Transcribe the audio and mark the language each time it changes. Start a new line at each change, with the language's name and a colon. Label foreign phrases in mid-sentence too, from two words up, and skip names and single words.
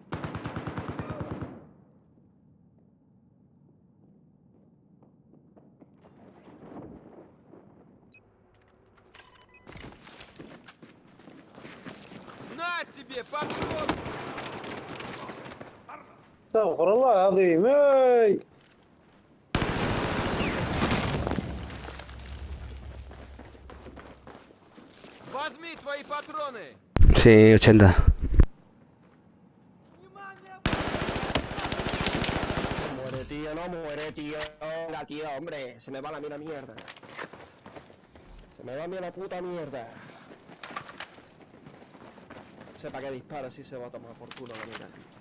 Russian: На тебе, патрон!
Arabic: استغفر الله العظيم. اي
Russian: Возьми твои патроны!
Spanish: Sí, 80. No muere, tío, no muere, tío. Venga, tío, hombre. Se me va la mía mierda. Se me va a mí la puta mierda. No sé para qué dispara si se va a tomar por culo la mira.